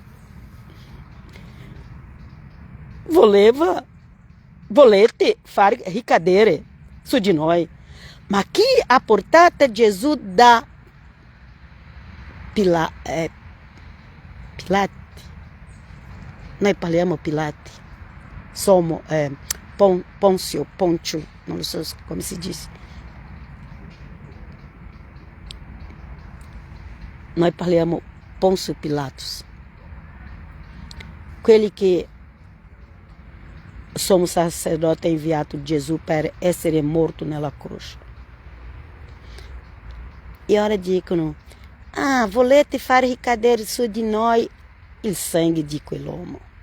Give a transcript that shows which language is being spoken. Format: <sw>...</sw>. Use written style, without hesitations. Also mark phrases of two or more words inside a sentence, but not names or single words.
<it>Volete far ricadere su di noi. Ma chi ha portato Gesù da Pilati? Noi parliamo Pilati.</it> <pt>Pôncio, não sei como se diz. Nós parliamo Pôncio Pilatos.</pt> <it>Quelli che sommo sacerdote inviato Gesù per essere morto nella croce. E ora dicono, volete fare ricadere su di noi il sangue di quell'uomo.</it>